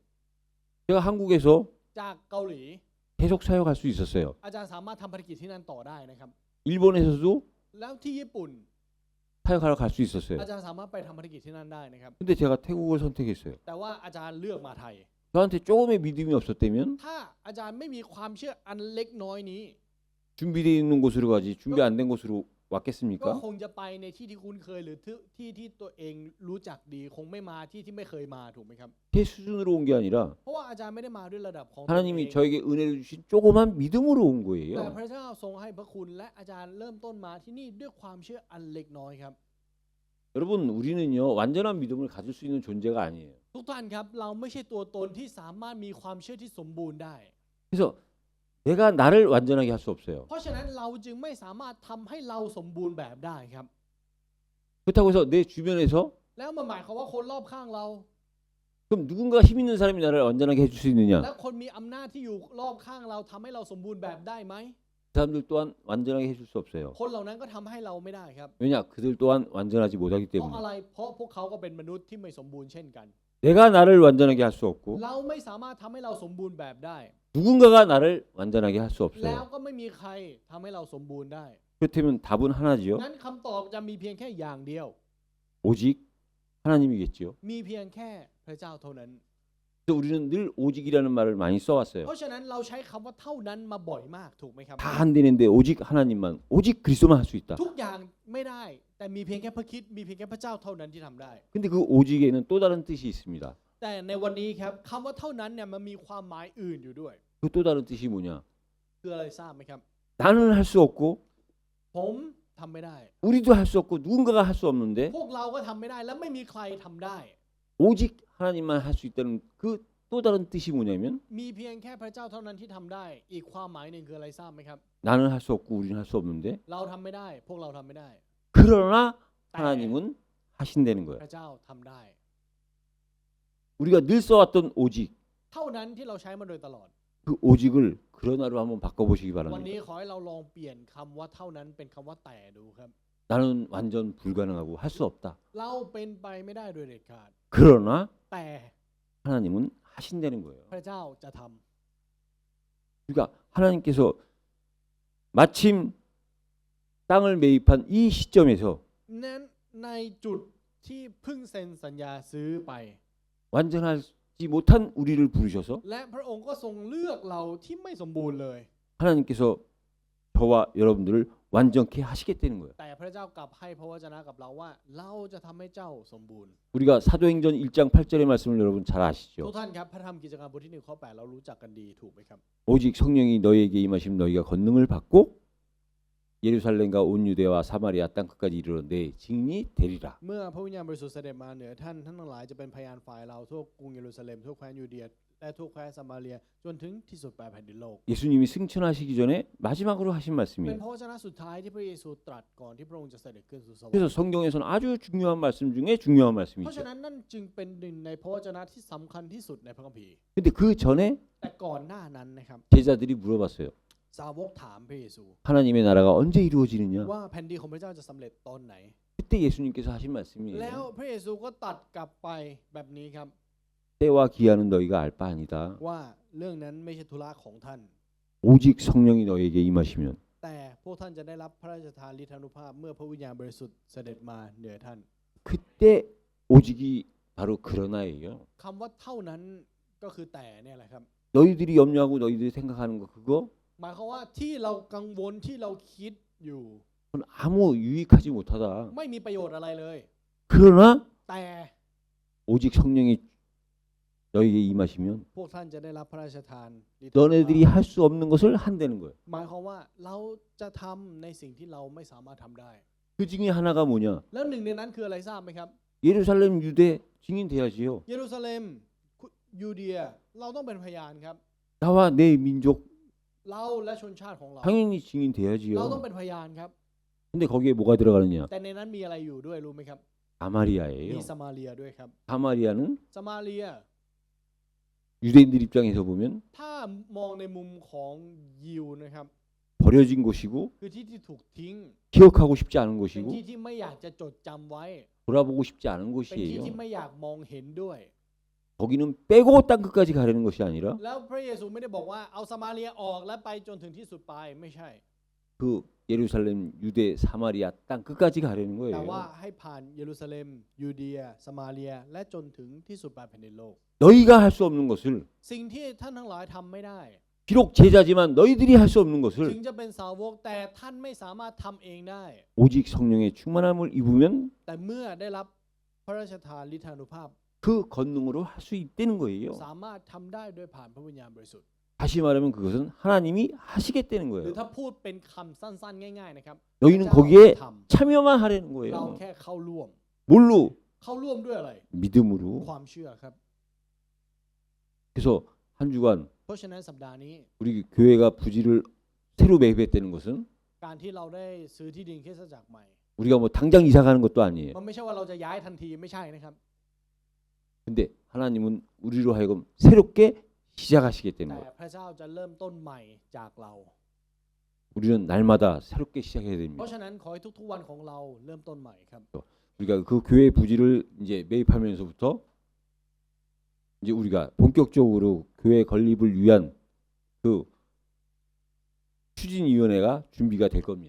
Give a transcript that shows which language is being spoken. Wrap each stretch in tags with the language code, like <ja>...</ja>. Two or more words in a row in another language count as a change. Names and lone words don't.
<ko>제가 한국에서</ko> <th>จากเกาหลี</th> <ko>계속 사역할 수 있었어요.</ko> <th>อาจารย์สามารถทำภารกิจที่นั่นต่อได้นะครับ</th> <ko>일본에서도</ko> <th>แล้วที่ญี่ปุ่น</th> <ko>사역하러 갈 수 있었어요.</ko> <th>อาจารย์สามารถไปทำภารกิจที่นั่นได้นะครับ</th> <ko>근데 제가 태국을 선택했어요.</ko> <th>แต่ว่าอาจารย์เลือกมาไทย</th> <ko>저한테 조금의 믿음이 없었다면</ko> <th>ถ้าอาจารย์ไม่มีความเชื่ออันเล็กน้อยนี้</th> <ko>준비되어 있는 곳으로 가지 준비 안 된 곳으로</ko> <th>ก็</th> <ko>왔겠습니까?</ko> <th>คงจะไปในที่ที่คุ้นเคยหรือที่ที่ตัวเองรู้จักดี คงไม่มาที่ที่ไม่เคยมาถูกไหมครับ</th> <ko>제 수준으로 온 게 아니라</ko> <th>เพราะว่าอาจารย์ไม่ได้มาด้วยระดับของตัวเอง</th> <ko>하나님이 저에게 은혜를 주신 조그만 믿음으로 온</ko> <th>แต่</th> <ko>거예요.</ko> <th>พระเจ้าทรงให้พระคุณและอาจารย์เริ่มต้นมาที่นี่ด้วยความเชื่ออันเล็กน้อยครับ</th> <ko>여러분 우리는요 완전한 믿음을 가질 수 있는 존재가 아니에요.</ko> <th>ทุกท่านครับเราไม่ใช่ตัวตนที่สามารถมีความเชื่อที่สมบูรณ์ได้</th> <ko>그래서 내가 나를 완전하게 할 수 없어요.</ko> <th>เพราะฉะนั้นเราจึงไม่สามารถทำให้เราสมบูรณ์แบบได้ครับ</th> <ko>그렇다고 해서 내 주변에서</ko> <th>แล้วมันหมายความว่าคนรอบข้างเรา</th> <ko>그럼 누군가 힘 있는 사람이 나를 완전하게 해줄 수 있느냐?</ko> <th>และคนมีอำนาจที่อยู่รอบข้างเราทำให้เราสมบูรณ์แบบได้ไหม</th> <ko>그 사람들 또한 완전하게 해줄 수 없어요.</ko> <th>คนเหล่านั้นก็ทำให้เราไม่ได้ครับ</th> <ko>왜냐? 그들 또한 완전하지 못하기</ko> <th>เพราะ</th> <ko>때문에</ko> <th>อะไรเพราะพวกเขาก็เป็นมนุษย์ที่ไม่สมบูรณ์เช่นกัน</th> <ko>내가 나를 완전하게 할 수 없고</ko> <th>เราไม่สามารถทำให้เราสมบูรณ์แบบได้</th> <ko>누군가가 나를 완전하게 할 수</ko> <th>แล้ว</th> <ko>없어요.</ko> <th>ก็ไม่มีใครทำให้เราสมบูรณ์ได้</th> <ko>그렇다면 답은 하나지요.</ko> <th>นั้นคำตอบจะมีเพียงแค่อย่างเดียว</th> <ko>오직 하나님이겠지요.</ko> <th>มีเพียงแค่พระเจ้าเท่านั้น</th> <ko>그래서 우리는 늘 오직이라는 말을 많이 써왔어요.</ko> <th>เพราะฉะนั้นเราใช้คำว่าเท่านั้นมาบ่อยมากถูกไหมครับ</th> <ko>다 안 되는데 오직 하나님만, 오직 그리스도만 할 수 있다.</ko> <th>ทุกอย่างไม่ได้ แต่มีเพียงแค่พระคริดมีเพียงแค่พระเจ้าเท่านั้นที่ทำได้</th> <ko>근데 그 오직에는 또 다른 뜻이 있습니다.</ko> <th>แต่ในวันนี้ครับคำว่าเท่านั้นเนี่ยมันมีความหมายอื่นอยู่ด้วย</th> <ko>그 또 다른 뜻이 뭐냐?</ko> <th>คืออะไรทราบไหมครับ</th> <ko>나는 할 수 없고</ko> <th>ผมทำไม่ได้</th> <ko>우리도 할 수 없고 누군가가 할 수 없는데</ko> <th>พวกเราก็ทำไม่ได้และไม่มีใครทำได้</th> <ko>오직 하나님만 할 수 있다는 그 또 다른 뜻이 뭐냐면</ko> <th>มีเพียงแค่พระเจ้าเท่านั้นที่ทำได้อีกความหมายหนึ่งคืออะไรทราบไหมครับ</th> <ko>나는 할 수 없고 우리는 할 수 없는데</ko> <th>เราทำไม่ได้พวกเราทำไม่ได้</th> <ko>그러나 하나님은 하신다는</ko> <th>พ</th> <ko>거예요.</ko> <th>ระเจ้าทำได้</th> <ko>우리가 늘 써왔던 오직</ko> <th>เท่านั้นที่เราใช้มาโดยตลอด</th> <ko>그 오직을 그러나로 한번 바꿔보시기</ko> <th>วัน</th> <ko>바랍니다.</ko> <th>นี้ขอให้เราลองเปลี่ยนคำว่าเท่านั้นเป็นคำว่าแต่ดูครับ</th> <ko>나는 완전 불가능하고 할 수 없다.</ko> <th>เราเป็นไปไม่ได้โดยเด็ดขาด</th> <ko>그러나</ko> <th>แต่</th> <ko>하나님은 하신다는 거예요.</ko> <th>พระเจ้าจะทำ</th> <ko>그러니까 하나님께서 마침 땅을 매입한 이 시점에서</ko> <th>นั้นในจุดที่เพิ่งเซ็นสัญญาซื้อไป</th> <ko>완전하지 못한 우리를 부르셔서</ko> <th>และพระองค์ก็ทรงเลือกเราที่ไม่สมบูรณ์เลย</th> <ko>하나님께서 저와 여러분들을 완전케 하시겠다는 거예요.</ko> <th>แต่พระเจ้ากลับให้พระวจนะกับเราว่าเราจะทำให้เจ้าสมบูรณ์</th> <ko>우리가 사도행전 1장 8절의 말씀을 여러분 잘</ko> <th>ทุก</th> <ko>아시죠?</ko> <th>ท่านครับพระธรรมกิจการบทที่1ข้อ8เรารู้จักกันดีถูกไหมครับ</th> <ko>오직 성령이 너희에게 임하시면 너희가 권능을 받고 예루살렘과 온 유대와 사마리아 땅 끝까지 이르러 내 증인이 되리라.</ko> <th>เมื่อพระวิญญาณบริสุทธิ์เสด็จมาเหนือท่านทั้งหลายจะเป็นพยานฝ่ายเราทั่วกรุงเยรูซาเล็มทั่วแคว้นยูเดียและทั่วแคว้นซามาเรียจนถึงที่สุดปลายแผ่นดินโลก</th> <ko>예수님이 승천하시기 전에 마지막으로 하신</ko> <th>เป็น</th> <ko>말씀이에요.</ko> <th>พระวจนะสุดท้ายที่พระเยซูตรัสก่อนที่พระองค์จะเสด็จขึ้นสู่สวรร</th> <ko>그래서</ko> <th>ค์</th> <ko>성경에서는 아주 중요한 말씀 중에 중요한</ko> <th>เพราะฉะ</th> <ko>말씀이죠.</ko> <th>นั้นนั่นจึงเป็นหนึ่งในพระวจนะที่สำคัญที่สุดในพระคัมภีร์</th> <ko>근데 그 전에</ko> <th>แต่ก่อนหน้านั้นนะครับ</th> <ko>제자들이 물어봤어요.</ko> <th>สาวกถามพระเยซู</th> <ko>하나님의 나라가 언제 이루어지느냐?</ko> <th>ว่าแผ่นดินของพระเจ้าจะสำเร็จตอนไหน</th> <ko>그때 예수님께서 하신</ko> <th>แล้ว</th> <ko>말씀이에요.</ko> <th>พระเยซูก็ตัดกลับไปแบบนี้ครับ</th> <ko>때와 기한은 너희가 알 바 아니다.</ko> <th>ว่าเรื่องนั้นไม่ใช่ธุระของท่าน</th> <ko>오직 성령이 너희에게 임하시면</ko> <th>แต่พวกท่านจะได้รับพระราชทานฤทธานุภาพเมื่อพระวิญญาณบริสุทธิ์เสด็จมาเหนือท่าน</th> <ko>그때 오직이 바로 그러나예요.</ko> <th>คำว่าเท่านั้นก็คือแต่เนี่ยแหละครับ</th> <ko>너희들이 염려하고 너희들이 생각하는 거 그거</ko> <th>หมายความว่าที่เรากังวลที่เราคิดอยู่</th> <ko>그건 아무 유익하지 못하다.</ko> <th>ไม่มีประโยชน์อะไรเลย</th> <ko>그러나</ko> <th>แต่</th> <ko>오직 성령이 너희에게 임하시면</ko> <th>พวกท่านจะได้รับพระราชทานฤทธานุภาพ</th> <ko>너네들이 할 수 없는 것을 한다는 거예요.</ko> <th>หมายความว่าเราจะทำในสิ่งที่เราไม่สามารถทำได้</th> <ko>그 중에 하나가 뭐냐?</ko> <th>แล้วหนึ่งในนั้นคืออะไรทราบไหมครับ</th> <ko>예루살렘 유대 증인 돼야지요.</ko> <th>เยรูซาเล็มยูเดียเราต้องเป็นพยานครับ</th> <ko>나와 내 민족</ko> <th>เราและชนชาติของเรา</th> <ko>당연히 증인</ko> <th>เราต้อง</th> <ko>돼야지요.</ko> <th>เป็นพยานครับ</th> <ko>근데 거기에 뭐가 들어가느냐?</ko> <th>แต่ในนั้นมีอะไรอยู่ด้วยรู้ไหมครับ</th> <ko>사마리아예요.</ko> <th>มีสมาเรียด้วยครับ</th> <ko>사마리아는</ko> <th>สมาเรีย</th> <ko>유대인들 입장에서 보면</ko> <th>ถ้ามองในมุมของยิวนะครับ</th> <ko>버려진 곳이고</ko> <th>คือที่ที่ถูกทิ้ง</th> <ko>기억하고 싶지 않은</ko> <th>เป็น</th> <ko>곳이고</ko> <th>ที่ที่ไม่อยากจะจดจำไว้</th> <ko>돌아보고 싶지 않은</ko> <th>เป็นที่</th> <ko>곳이에요.</ko> <th>ที่ไม่อยากมองเห็นด้วย</th> <ko>거기는 빼고 땅 끝까지 가려는 것이 아니라</ko> <th>แล้วพระเยซูไม่ได้บอกว่าเอาสมาเรียออกและไปจนถึงที่สุดปลายไม่ใช่</th> <ko>그 예루살렘 유대 사마리아 땅 끝까지 가려는</ko> <th>แต่ว่า</th> <ko>거예요.</ko> <th>ให้ผ่านเยรูซาเล็มยูเดียสมาเรียและจนถึงที่สุดปลายแผ่นดินโลก</th> <ko>너희가 할 수 없는 것을</ko> <th>สิ่งที่ท่านทั้งหลายทำไม่ได้</th> <ko>비록 제자지만 너희들이 할 수 없는</ko> <th>ถึ</th> <ko>것을</ko> <th>งจะเป็นสาวกแต่ท่านไม่สามารถทำเองได้</th> <ko>오직 성령의 충만함을 입으면</ko> <th>แต่เมื่อได้รับพระราชทานฤทธานุภาพ</th> <ko>그 권능으로 할 수 있다는 거예요.</ko> <th>สามารถทำได้โดยผ่านพระวิญญาณบริสุทธิ์</th> <ko>다시 말하면 그것은 하나님이 하시겠다는</ko> <th>หรือ</th> <ko>거예요.</ko> <th>ถ้าพูดเป็นคำสั้นๆ ง่าย ๆนะครับ</th> <ko>너희는</ko> <th>พระเจ้า</th> <ko>거기에</ko> <th>ท</th> <ko>참여만 하려는</ko> <th>ำเรา</th> <ko>거예요.</ko> <th>แค่เข้าร่วม</th> <ko>뭘로?</ko> <th>เข้าร่วมด้วยอะไร</th> <ko>믿음으로.</ko> <th>ความเชื่อครับ</th> <ko>그래서 한 주간</ko> <th>เพราะฉะนั้นสัปดาห์นี้</th> <ko>우리 교회가 부지를 새로 매입했다는 것은</ko> <th>การที่เราได้ซื้อที่ดินคริสตจักรใหม่</th> <ko>우리가 뭐 당장 이사 가는 것도 아니에요.</ko> <th>มันไม่ใช่ว่าเราจะย้ายทันทีไม่ใช่นะครับ</th> <ko>근데 하나님은 우리로 하여금 새롭게 시작하시겠다는</ko> <th>แต่</th> <ko>거예요.</ko> <th>พระเจ้าจะเริ่มต้นใหม่จากเรา</th> <ko>우리는 날마다 새롭게 시작해야</ko> <th>เพ</th> <ko>됩니다.</ko> <th>ราะฉะนั้นขอให้ทุกๆวันของเราเริ่มต้นใหม่ครับ</th> <ko>우리가 그 교회 부지를 이제 매입하면서부터 이제 우리가 본격적으로 교회 건립을 위한 그 추진위원회가 준비가 될 겁니다.</ko>